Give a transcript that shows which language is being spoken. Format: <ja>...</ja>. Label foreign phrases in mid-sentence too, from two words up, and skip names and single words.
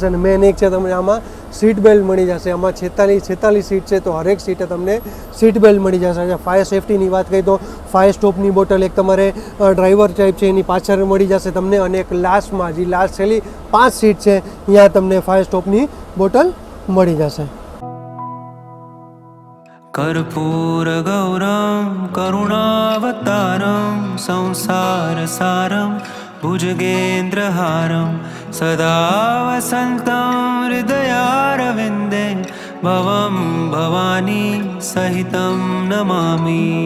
<gu>અને મેન એક છે તમને આમાં</gu> <en>seat belt</en> <gu>મળી જશે. આમાં 46 સીટ છે તો હરેક સીટે તમને</gu> <en>seat belt</en> <gu>મળી જશે.</gu> <en>fire safetyની</en> <gu>વાત કરીએ તો</gu> <en>fire stopની bottle</en> <gu>એક તમારે</gu> <en>driver type</en> <gu>છે એની પાછળ મળી જશે તમને. અને એક લાસ્ટમાં જે લાસ્ટ છેલ્લી 5 સીટ છે ત્યાં તમને</gu> <en>fire stopની bottle</en> <gu>મળી જશે.</gu> <sa>कर्पूर गौरम करुणावतारम संसार सारम भुजगेन्द्रहारम सदा वसन्तं हृदयारविन्दे भवं भवानी सहितं नमामि.</sa>